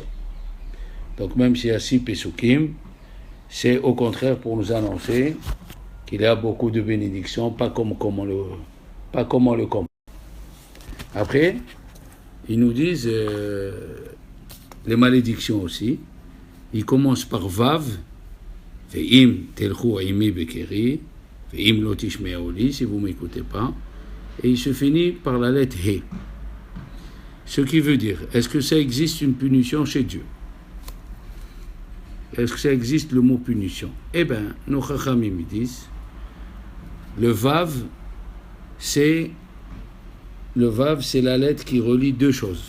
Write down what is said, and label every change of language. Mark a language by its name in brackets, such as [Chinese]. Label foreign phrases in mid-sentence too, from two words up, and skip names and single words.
[French] Donc, même s'il y a 6 pesukim, c'est au contraire pour nous annoncer qu'il y a beaucoup de bénédictions, pas comme on le comprend. Après, ils nous disent les malédictions aussi. Ils commencent par Vav, [Hebrew] ואם תלכו עמי בקרי, ואם לא תשמעו לי, [French] si vous ne m'écoutez pas. Et il se finit par la lettre He. Ce qui veut dire, est-ce que ça existe une punition chez Dieu? Est-ce que ça existe le mot punition? Eh bien, nos chachamim disent, le Vav, c'est la lettre qui relie 2 choses.